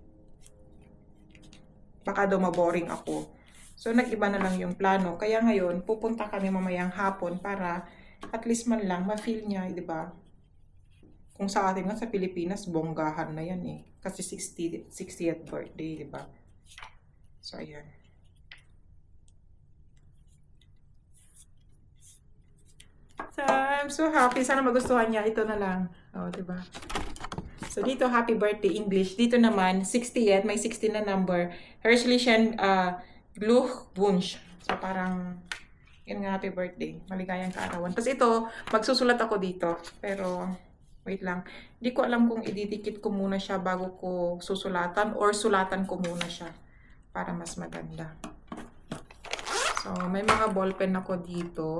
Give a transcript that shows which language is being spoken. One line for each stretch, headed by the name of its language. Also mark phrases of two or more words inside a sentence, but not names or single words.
Filipino: Baka daw maboring ako. So, nag-iba na lang yung plano. Kaya ngayon, pupunta kami mamayang hapon para
English: at least
Filipino: man lang ma-feel niya, di ba? Kung sa atin nga sa Pilipinas, bonggahan na yan eh. Kasi 60th birthday, di ba? So, ayan.
English: So, I'm so happy.
Filipino: Sana magustuhan niya. Ito na lang. Oh, di ba? So, dito,
English: happy birthday English.
Filipino: Dito naman, 60th. May 16 na number.
German: Herzlichen Glückwunsch.
Filipino: So, parang yun nga,
English: happy birthday.
Filipino: Maligayang kaarawan. Tapos ito, magsusulat ako dito. Pero, wait lang. Hindi ko alam kung ididikit ko muna siya bago ko susulatan or sulatan ko muna siya para mas maganda. So, may mga ballpen ako dito.